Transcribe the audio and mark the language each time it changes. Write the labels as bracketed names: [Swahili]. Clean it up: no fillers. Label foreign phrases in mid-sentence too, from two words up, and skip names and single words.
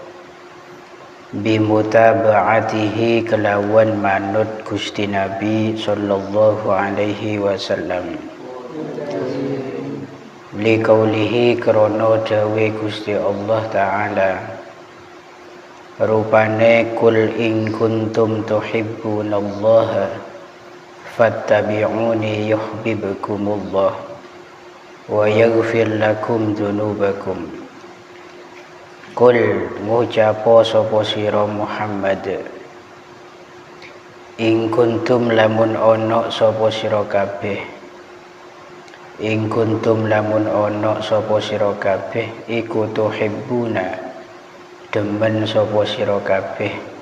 [Arabic] bimutaba'atihi [Javanese] kelawan manut Gusti Nabi [Arabic] صلى الله عليه وسلم لقوله [Javanese] krana dawe Gusti Allah taala rupane [Arabic] قل إن كنتم تحبون الله فاتبعوني يحببكم الله ويغفر لكم ذنوبكم. [Javanese] Kul ngucapo sapa sira Muhammad ing kuntum lamun ana sapa sira kabeh ing kuntum lamun ana sapa sira kabeh iku tuhibbuna demen sapa sira kabeh